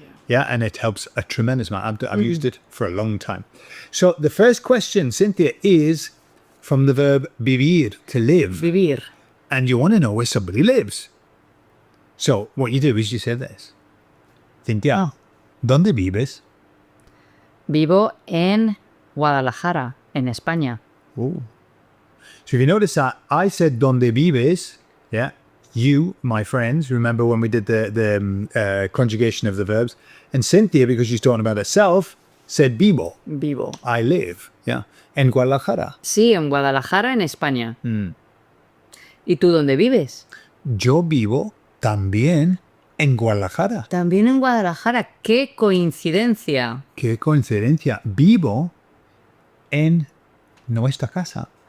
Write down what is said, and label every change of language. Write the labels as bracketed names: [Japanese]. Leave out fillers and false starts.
[English] Yeah, and it helps a tremendous amount. I've used it for a long time. So the first question, Cynthia, is from the verb vivir, to live. [Spanish] Vivir. [English] And you want to know where somebody lives. So what you do is you say this. [Spanish] Cynthia, ¿dónde vives? Vivo en Guadalajara, en España. [English] Oh. So if you notice that I said [Spanish] ¿dónde vives? [English] Yeah. You, my friends, remember when we did the conjugation of the verbs? And Cynthia, because she's talking about herself, said vivo. [Spanish] Vivo. [English] I live. Yeah. [Spanish] En Guadalajara. Sí, en Guadalajara, en España. ¿Y tú dónde vives? Yo vivo también en Guadalajara. También en Guadalajara. ¡Qué coincidencia! Qué coincidencia. Vivo en nuestra casa.